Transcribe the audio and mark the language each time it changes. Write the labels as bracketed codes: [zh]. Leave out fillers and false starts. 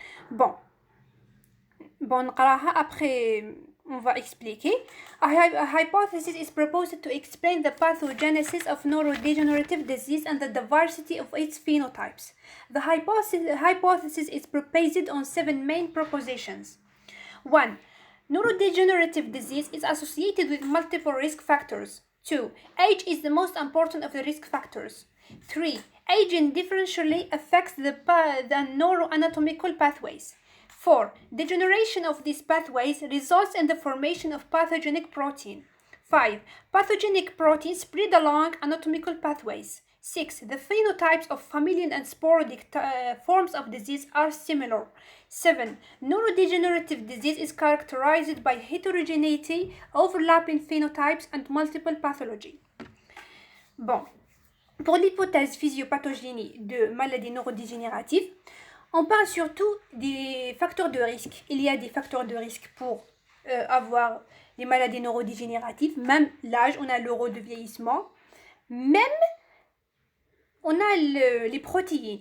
[fr] Bon, après, on va expliquer. [en] A hypothesis is proposed to explain the pathogenesis of neurodegenerative disease and the diversity of its phenotypes. The hypothesis is based on 7 main propositions. 1. Neurodegenerative disease is associated with multiple risk factors. 2. Age is the most important of the risk factors. 3. Aging differentially affects the neuroanatomical pathways. 4. Degeneration of these pathways results in the formation of pathogenic protein. 5. Pathogenic proteins spread along anatomical pathways. 6. The phenotypes of familial and sporadic forms of disease are similar. 7. Neurodegenerative disease is characterized by heterogeneity, overlapping phenotypes, and multiple pathology. [fr] Bon, pour l'hypothèse physiopathogénie de maladies neurodégénératives, on parle surtout des facteurs de risque. Il y a des facteurs de risque pour avoir des maladies neurodégénératives. Même l'âge, on a le rôle de vieillissement. Même, on a les protéines.